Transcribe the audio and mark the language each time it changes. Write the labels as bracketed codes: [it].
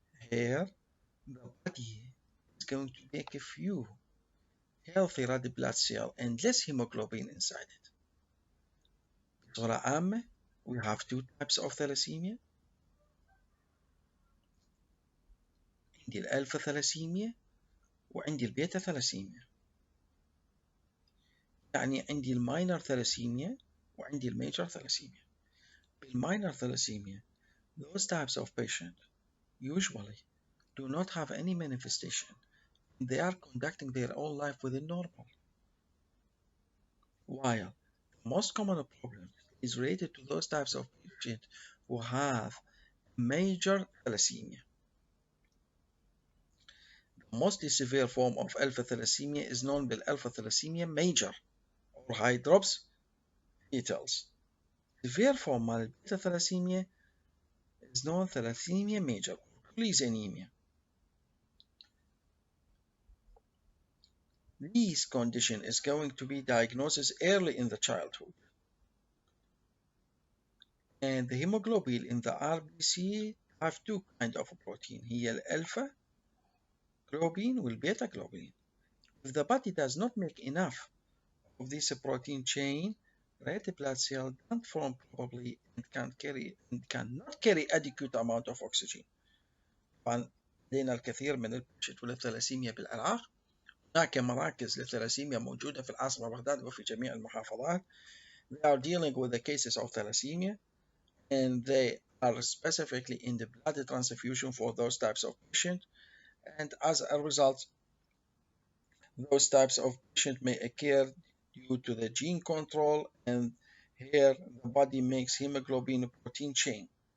[en] Here, the body is going to make a few healthy red blood cells and less hemoglobin inside it. [ar] بصورة عامة, [en] we have two types of thalassemia. [ar] عندي الألفا ثلاسيميا وعندي البيتا ثلاسيميا. يعني عندي الماينر ثلاسيميا وعندي الميجر ثلاسيميا. بالماينر ثلاسيميا, [en] those types of patients usually do not have any manifestation. They are conducting their own life within normal. While the most common problem is related to those types of patients who have major thalassemia. The most severe form of alpha thalassemia is known as alpha thalassemia major or hydrops fetals. Severe form of beta thalassemia is known as thalassemia major or Colles anemia. This condition is going to be diagnosed early in the childhood. And the hemoglobin in the RBC have two kinds of protein. [ar] هي الألفا globin والبيتا globin. [en] If the body does not make enough of this protein chain, red blood cell don't form properly and cannot carry adequate amount of oxygen. [ar] طبعا لدينا الكثير من البيشنت والثلاسيميا بالعراق. هناك مراكز للثلاسيميا موجودة في العاصمة بغداد وفي جميع المحافظات. [en] They are dealing with the cases of thalassemia, and they are specifically in the blood transfusion for those types of patients. And as a result, those types of patients may occur due to the gene control, and here the body makes hemoglobin protein chain.